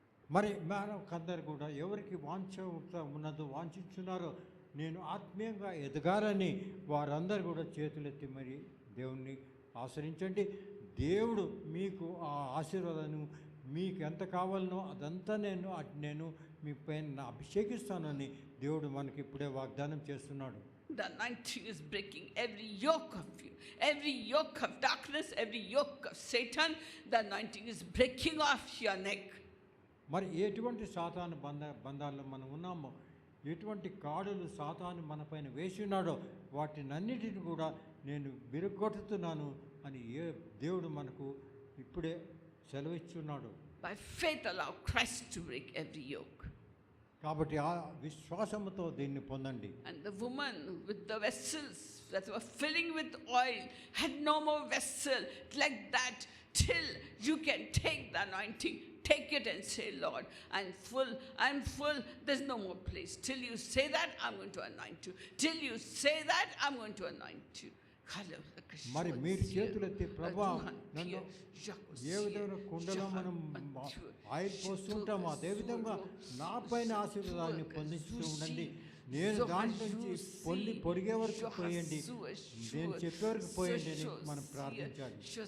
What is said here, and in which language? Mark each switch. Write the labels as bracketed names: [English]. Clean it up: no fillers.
[Telugu] మరి మనకందరు కూడా ఎవరికి ఉన్నదో వాంఛించున్నారో నేను ఆత్మీయంగా ఎదగాలని వారందరూ కూడా చేతులెత్తి మరి దేవుణ్ణి ఆశ్రయించండి. దేవుడు మీకు ఆ ఆశీర్వాదాన్ని మీకు ఎంత కావాలనో అదంతా నేను మీ పైన అభిషేకిస్తానని దేవుడు మనకి ఇప్పుడే వాగ్దానం చేస్తున్నాడు. [English] The anointing is breaking every yoke of you, every yoke of darkness, every yoke of Satan. The anointing is breaking off your neck. [Telugu] మరి ఎటువంటి సాతాను బంధాల్లో మనం ఉన్నామో, ఎటువంటి కాడులు సాతాను మన పైన వేసి ఉన్నాడో వాటినన్నిటిని కూడా నేను విరగొట్టుతున్నాను అని దేవుడు మనకు ఇప్పుడే సెలవిస్తున్నాడు. [English] By faith allow Christ to break every yoke. [Telugu] కాబట్టి ఆ విశ్వాసముతో దీన్ని పొందండి. [English] And the woman with the vessels that were filling with oil had no more vessel like that till you can take the anointing. Take it and say, Lord, I'm full, there's no more place. Till you say that, I'm going to anoint you. Till you say that, I'm going to anoint you. [Telugu] మరి మీరు చేతులెత్తి ప్రభా నన్ను ఏ విధంగా కుండలో మనం oil పోస్తుంటామో అదేవిధంగా నా పైన ఆశీర్వాదాన్ని పొందిస్తూ ఉండండి. నేను దాంట్లో నుంచి పొడిగే వరకు పోయండి, నేను చెప్పే వరకు పోయండి అని మనం ప్రార్థించాలి.